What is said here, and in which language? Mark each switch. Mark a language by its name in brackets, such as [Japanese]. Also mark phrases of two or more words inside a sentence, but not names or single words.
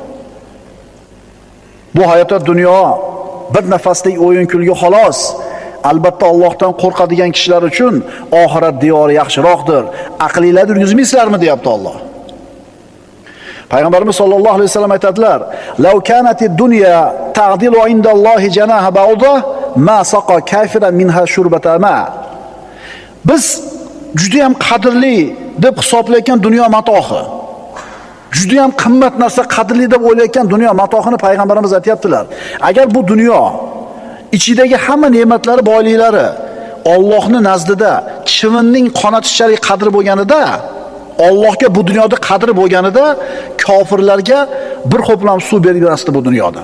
[Uzbek] Bu hayotda dunyo bir nafaslik o'yin kulgi xolos. Albatta Allohdan qo'rqadigan kishilar uchun oxirat diyori yaxshiroqdir. Aqlingizda yurgizmaysizlarmi deyapti Alloh. Payg'ambarimiz [Arabic] صلى الله عليه وسلم [Uzbek] aytadilar: [Arabic] "لو كانت الدنيا تعدل عند الله جناح بعوضة ما سقى كافرا منها شربة ماء." [Uzbek] Biz juda ham qadrli deb hisoblayotgan dunyo matohi, juda ham qimmat narsa, qadrli deb o'ylayotgan dunyo matohini payg'ambarimiz aytibdilar. Agar bu dunyo ichidagi hamma ne'matlari, boyliklari Allohning nazdida chivinning qonatishchalik qadri bo'lganida, Allohga bu dunyoda qadri bo'lganida, kofirlarga bir xo'plam suv bermasdi bu dunyodan.